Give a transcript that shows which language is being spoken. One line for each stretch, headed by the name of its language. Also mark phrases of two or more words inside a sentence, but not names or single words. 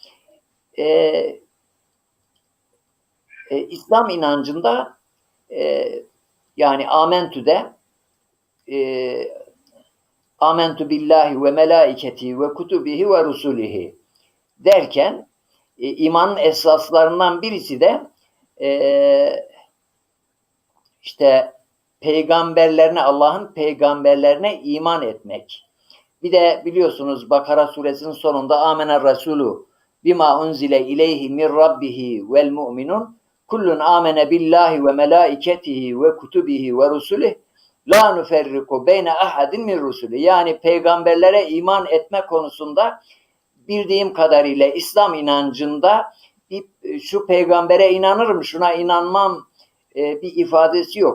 Turkish: İslam inancında yani Amentü'de
Arabic: آمنت بالله وملائكته وكتبه ورسله
Turkish: derken imanın esaslarından birisi de işte peygamberlerine, Allah'ın peygamberlerine iman etmek. Bir de biliyorsunuz Bakara suresinin sonunda
Arabic: آمن الرسول بما أنزل إليه من ربه والمؤمنون كل آمن بالله وملائكته وكتبه ورسله لا نفرق بين أحد من رسله.
Turkish: Yani peygamberlere iman etme konusunda bildiğim kadarıyla İslam inancında şu peygambere inanırım, şuna inanmam bir ifadesi yok.